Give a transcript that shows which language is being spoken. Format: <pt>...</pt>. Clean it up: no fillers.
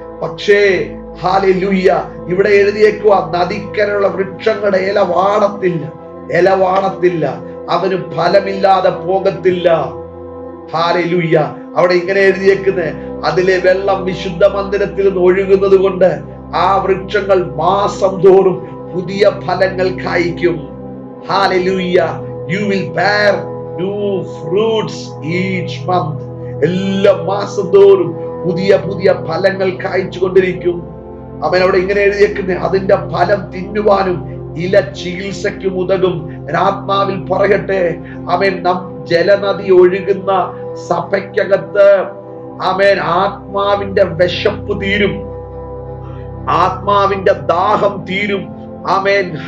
<ml>പക്ഷേ ഹല്ലേലൂയ, ഇവിടെ എഴുതിയേക്കുക, നദിക്കരയുള്ള വൃക്ഷങ്ങളുടെ ഇല വാടത്തില്ല, ഇല വാടത്തില്ല, അവന് ഫലമില്ലാതെ പോകത്തില്ല. ഹല്ലേലൂയ. അവിടെ ഇങ്ങനെ എഴുതിയേക്കുന്നത്, അതിലെ വെള്ളം വിശുദ്ധ മന്ദിരത്തിൽ നിന്ന് ഒഴുകുന്നത് കൊണ്ട് ആ വൃക്ഷങ്ങൾ മാസം തോറും പുതിയ ഫലങ്ങൾ കായ്ക്കും. Hallelujah.</ml> <en>You will bear new fruits each month.</en> <ml>എല്ലാ മാസം തോറും പുതിയ പുതിയ ഫലങ്ങൾ കായ്ച്ചു കൊണ്ടിരിക്കും. അവൻ അവിടെ ഇങ്ങനെ എഴുതിയേക്കുന്നത്, അതിന്റെ ഫലം തിന്നുവാനും ഇല ചികിത്സയ്ക്കും ഉതകും. ആത്മാവിൽ പറയട്ടെ, അവൻ ജലനദി ഒഴുകുന്ന സഭയ്ക്കകത്ത് ആമേൻ ആത്മാവിന്റെ വിശപ്പ് തീരും, ആത്മാവിന്റെ ദാഹം തീരും. ആമേൻ.</ml>